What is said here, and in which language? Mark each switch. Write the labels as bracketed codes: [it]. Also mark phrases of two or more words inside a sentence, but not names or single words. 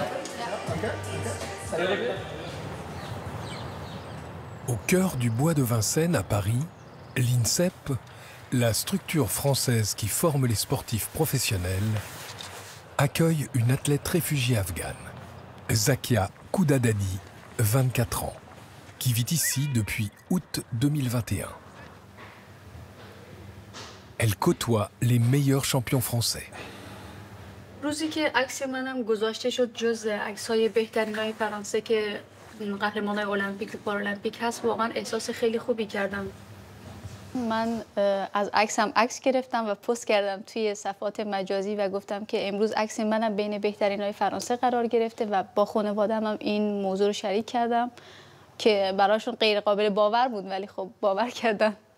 [fr] Au cœur du bois de Vincennes, à Paris, l'INSEP, la structure française qui forme les sportifs professionnels, accueille une athlète réfugiée afghane, Zakia Koudadadi, 24 ans, qui vit ici depuis août 2021. Elle côtoie les meilleurs champions français. [fa] روزی که عکس منم گذاشته شد جز عکس‌های بهترین‌های فرانسه که قهرمان‌های المپیک و پارالمپیک هست واقعا احساس خیلی خوبی کردم. من از عکسم عکس گرفتم و پست کردم توی صفحات مجازی و گفتم که امروز عکس منم بین بهترین‌های فرانسه قرار گرفته و با خانواده‌ام هم این موضوع رو شریک کردم که براشون غیر قابل باور بود ولی خب باور کردن.